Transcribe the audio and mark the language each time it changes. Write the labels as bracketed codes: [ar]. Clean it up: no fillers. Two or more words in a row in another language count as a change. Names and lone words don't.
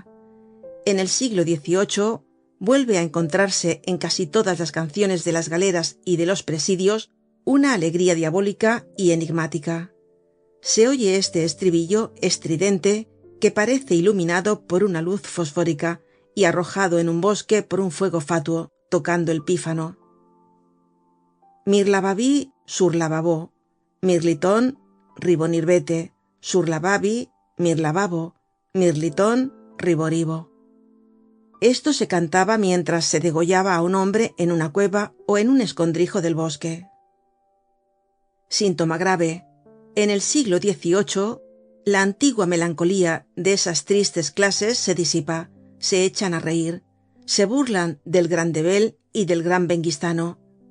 [es] En el siglo XVIII vuelve a encontrarse en casi todas las canciones de las galeras y de los presidios una alegría diabólica y enigmática. Se oye este estribillo estridente que parece iluminado por una luz fosfórica y arrojado en un bosque por un fuego fatuo, tocando el pífano. [fr] Mirlavabi sur lavabo, mirlitón ribonirbete, sur lavabi mirlavabo, mirlitón riboribo. [es] Esto se cantaba mientras se degollaba a un hombre en una cueva o en un escondrijo del bosque. Síntoma grave. En el siglo XVIII, la antigua melancolía de esas tristes clases se disipa, se echan a reír, se burlan del gran Debel y del gran Benguistano.